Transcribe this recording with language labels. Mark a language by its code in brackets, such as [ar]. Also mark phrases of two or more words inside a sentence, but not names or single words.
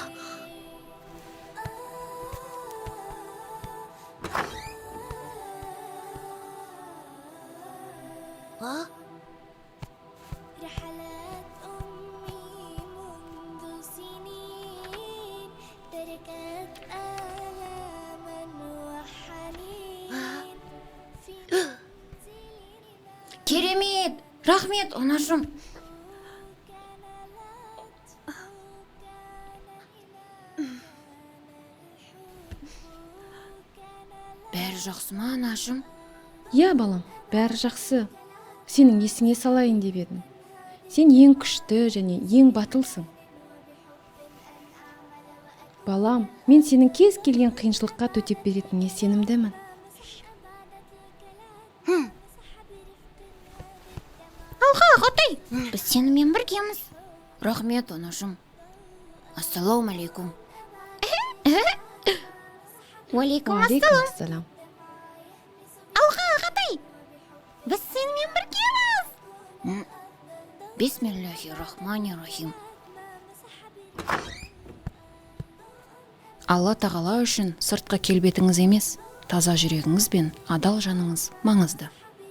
[ar] رحلات أمي منذ سنين تركت آلاما وحنين في منزلنا [kk] Керемет, рахмет, анашым. [ar] كان لطفك كان [kk] Бәрі жақсы ма, анашым? Иә балам, бәрі жақсы. Сенің есіңе салайын деп едім. Сен ең күшті және ең батылсың. Балам, мен сенің кез келген қиыншылыққа төтеп беретініне сенімдімін. Алға, Ғатай, біз сенімен біргеміз. Рахмет, анашым. [ar] السلام عليكم. وعليكم السلام. Уалейкумассалам. [kk] Алға, Ғатай, біз сенімен біргеміз. [ar] بسم الله الرحمن الرحيم. [kk] Алла тағала үшін сыртқы келбетіңіз емес, таза жүрегіңіз бен адал жаныңыз маңызды.